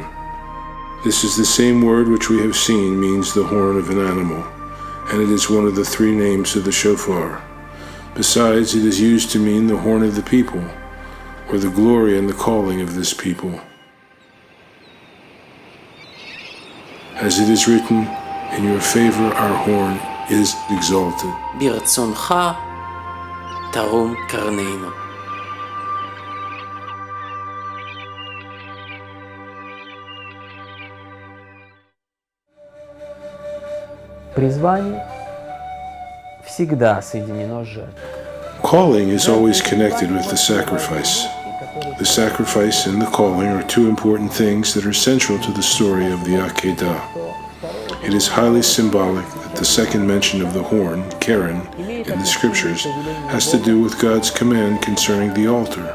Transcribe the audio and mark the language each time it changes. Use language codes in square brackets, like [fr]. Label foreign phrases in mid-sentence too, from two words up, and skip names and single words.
[en] This is the same word which we have seen means the horn of an animal, and it is one of the 3 names of the shofar. Besides, it is used to mean the horn of the people, or the glory and the calling of this people. As it is written, in your favor our horn is exalted. [he] ברצונך תרום קרננו. [ru] Призвание всегда соединено с жертвой. [en] Calling is always connected with the sacrifice. The sacrifice and the calling are two important things that are central to the story of the Akedah. It is highly symbolic that the second mention of the horn, KEREN, in the scriptures has to do with God's command concerning the altar.